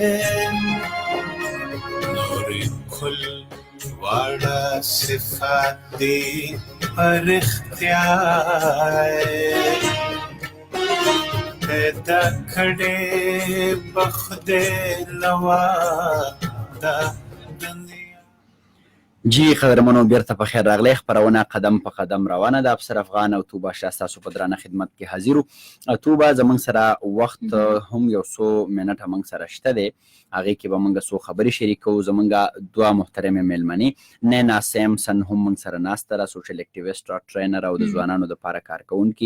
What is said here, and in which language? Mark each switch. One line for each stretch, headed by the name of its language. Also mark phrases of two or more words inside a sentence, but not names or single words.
Pashto: नूर खुल वाड़ा सिफाती पर इख्तियार पैदा खड़े बख्दे नवा दा दुनिया جی قدرمنو بیرته په خیر راغلی. خپرونه قدم په قدم روانه ده. افسر افغان او توبه شاه ستاسو په درانه خدمت کې حاضر وو. توبه زموږ سره وخت هم یو څو منټه موږ سره شته دی، هغې کې به موږ څو خبرې شریکوو. زموږ دوه محترمې میلمنې نینا سیمسن هم موږ سره ناسته ده،
English: social activist
Pashto: او ټرینر او د ځوانانو دپاره کارکوونکي.